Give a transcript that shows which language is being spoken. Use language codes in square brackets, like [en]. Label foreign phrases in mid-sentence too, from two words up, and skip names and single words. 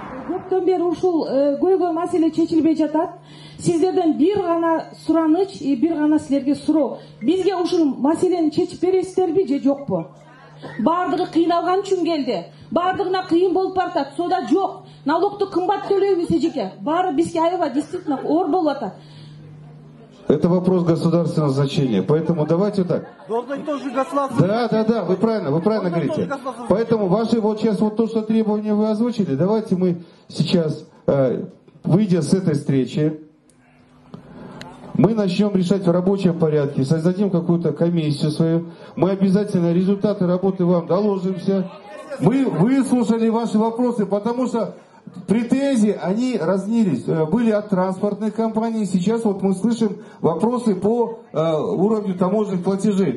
[ky] көптөн бери ушул көйгөй маселе чечилбей жатат. Сиздерден бир гана сураныч, бир гана силерге суроо. Бизге ушул маселени чечип бересиздерби же жокпу? Бардыгы кыйналган үчүн келди. Бардыгына кыйын болуп баратат. Сода жок. Налогду кымбат төлөйбүз эжеке. Баары бизге аябай действительно оор болуп атат. [ru] Это вопрос государственного значения. Поэтому давайте так. Да, вы правильно говорите. Поэтому ваши вот сейчас вот то, что требования вы озвучили, давайте мы сейчас, выйдя с этой встречи, мы начнем решать в рабочем порядке, создадим какую-то комиссию свою, мы обязательно результаты работы вам доложимся. Мы выслушали ваши вопросы, потому что претензии, они разнились. Были от транспортных компаний, сейчас вот мы слышим вопросы по уровню таможенных платежей.